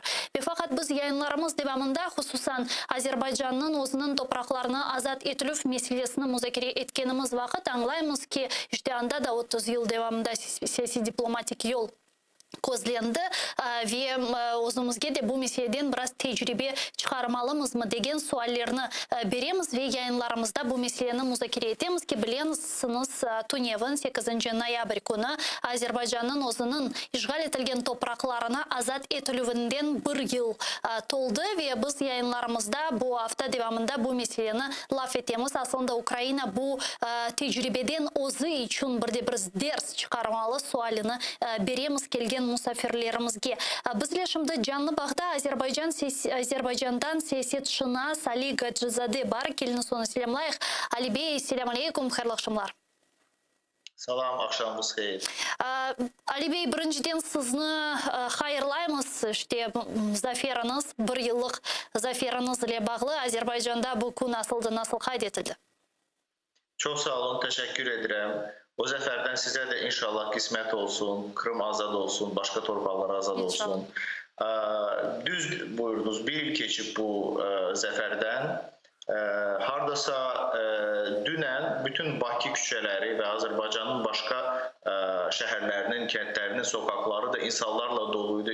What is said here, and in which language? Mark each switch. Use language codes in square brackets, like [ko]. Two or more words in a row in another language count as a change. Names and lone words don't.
[crh] Ve fakat biz yayınlarımız devamında hususan Azerbaycan'ın özünün topraklarını azat etilif meselesini müzakere etkenimiz vakit anlayımız ki işte anda da 30 yıl devamında siyasi diplomatik yol közlendi ve özümüzge de bu meseleden biraz tecrübe çıkarmalımız mı degen suallerini beremiz ve yayınlarımızda bu meseleni müzakere etemiz ki bilensiniz Tunev'in 8 noyabr günü Azerbaycan'ın özünün işgal etilgen topraklarına azat etilüvinden bir yıl toldu ve biz yayınlarımızda bu hafta devamında bu meseleni laf etemiz. Aslında Ukrayna bu tecrübeden özü için bir ders çıkarmalı sualini beremiz kelgen musafirlerimizge. Bizle şimdi canlı bağda Azerbaycan'dan siyasetşinas Ali Gacızade bar. Kelini sonu selamlayıq. Ali Bey, selamun aleyküm, hayırlı akşamlar. [az] Salam, akşamınız xeyir. [crh] Ali Bey, birinciden sizni hayırlayımız. İşte zaferiniz, bir yıllık zaferiniz ile bağlı Azerbaycan'da bu gün nasıl kaydetildi? [az] Çok sağ olun, teşekkür ederim. O zəfərdən sizə də inşallah qismət olsun, Kırım azad olsun, başqa torpaqlar azad olsun. Düz buyurdunuz, bir il keçib bu zəfərdən. Hardasa dünən bütün Bakı küçələri və Azərbaycanın başqa şəhərlərinin, kəndlərinin sokakları da insanlarla doluydu.